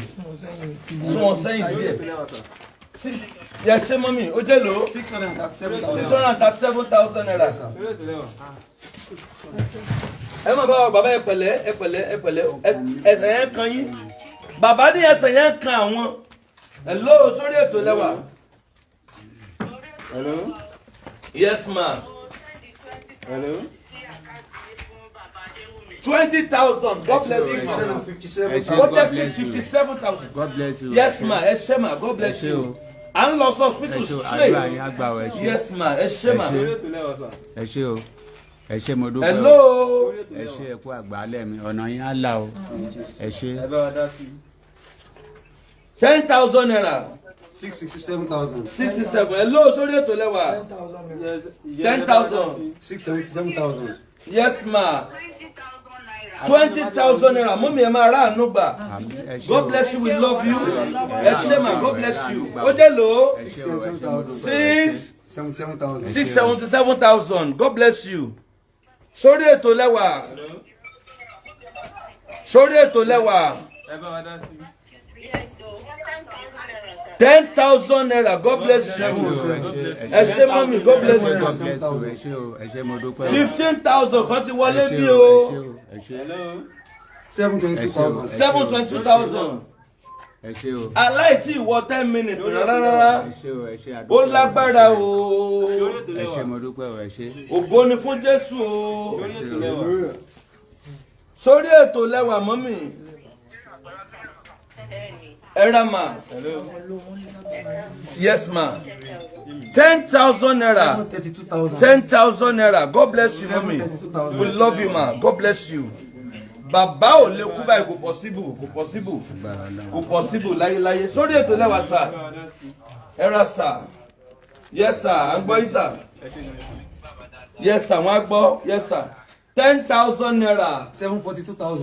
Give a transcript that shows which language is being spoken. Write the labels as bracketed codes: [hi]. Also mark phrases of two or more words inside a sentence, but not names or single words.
[yo] sún wọn sẹ́yìn díẹ̀ yẹ ṣé mọ́mí ó jẹ́ lò ó 637,000 naira. ẹ máa bá wa bàbá ẹ pẹ̀lẹ́ ẹsẹ̀ yẹn kan yín bàbá ní ẹsẹ̀ yẹn kan àwọn hello sórí ètò lẹ́wà. [en] Hello. Yes ma. Hello. 20,000. God bless you. 657,000. God bless you. 57,000. God bless you. Yes ma. [yo] Ẹ ṣé ma. [en] God bless you. [yo] À ń lọ sí [en] hospital straight. Yes ma. [yo] Ẹ ṣé ma. Ẹ ṣé o. Ẹ ṣé mo dúpẹ́ o. [en] Hello. [yo] Ẹ ṣé ẹ kú àgbálẹ̀ mi, ọ̀nà yín á là o. Ẹ ṣé. 10,000 naira. 667,000. 67. Hello sórí ètò lẹ́wà. 10,000. 677,000. [en] Yes ma. 20,000 naira. [yo] Mọ́mí ẹ máa rà àánú gbà. [en] God bless you, we love you. [yo] Ẹ ṣé ma. [en] God bless you. [yo] Ó jẹ́ lò ó. 677,000. [en] God bless you. [yo] Sórí ètò lẹ́wà. Sórí ètò lẹ́wà. [en] 10,000 naira. God bless you. [yo] Ẹ ṣé mọ́mí. [en] God bless you. [yo] 15,000 kan ti wọlé bí o. 722,000. 722,000. Aláìtí ìwọ 10 minutes rárá. Ó lágbára o. Ògo ni fún Jésù o. Sórí ètò lẹ́wà mọ́mí. Era ma. [en] Yes ma. [yo] 10,000 naira. 10,000 naira. [en] God bless you mommy. We love you ma. God bless you. [yo] Bàbá ò lè kú báyìí kò possible láyéláyé. Sórí ètò lẹ́wà sà. Era sà. [en] Yes sir. [yo] À ń gbọ́ yín sà. [en] Yes sir. [yo] Wọ́n á gbọ́. [en] Yes sir. 10,000 naira. 742,000.